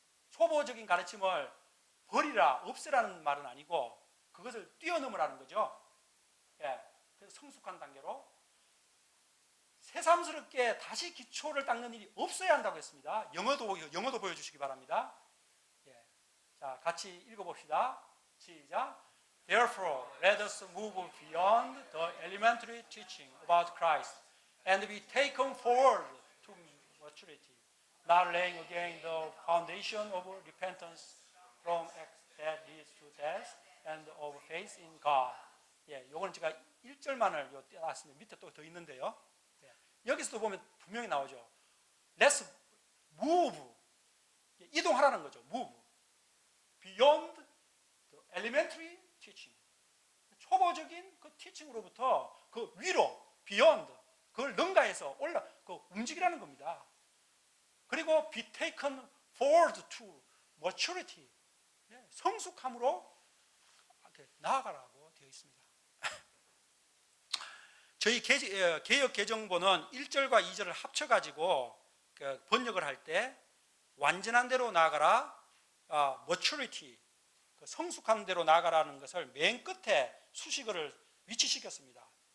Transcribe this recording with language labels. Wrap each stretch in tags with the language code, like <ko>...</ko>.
<ko>초보적인 가르침을 버리라, 없애라는 말은 아니고 그것을 뛰어넘으라는 거죠. 그래서 성숙한 단계로 새삼스럽게 다시 기초를 닦는 일이 없어야 한다고 했습니다. 영어도 보여주시기 바랍니다. 자, 같이 읽어봅시다. 시작.</ko> <en>Therefore, let us move beyond the elementary teaching about Christ and be taken forward to maturity, not laying again the foundation of repentance from acts that leads to death and of faith in God.</en> <ko>요거는 제가 1절만을 떼놨습니다. 밑에 또 더 있는데요. 여기서도 보면 분명히 나오죠.</ko> <en>Let's move.</en> <ko>이동하라는 거죠.</ko> <en>Move. Beyond the elementary teaching.</en> <ko>초보적인 그 티칭으로부터 그 위로, beyond. 그걸 능가해서 움직이라는 겁니다.</ko> <en>그리고 be taken forward to maturity.</en> <ko>성숙함으로 나아가라고 되어 있습니다. 저희 개역 개정본은 1절과 2절을 합쳐가지고 번역을 할 때 완전한 대로 나아가라, maturity, 성숙한 대로 나아가라는 것을 맨 끝에 수식어를 위치시켰습니다.</ko>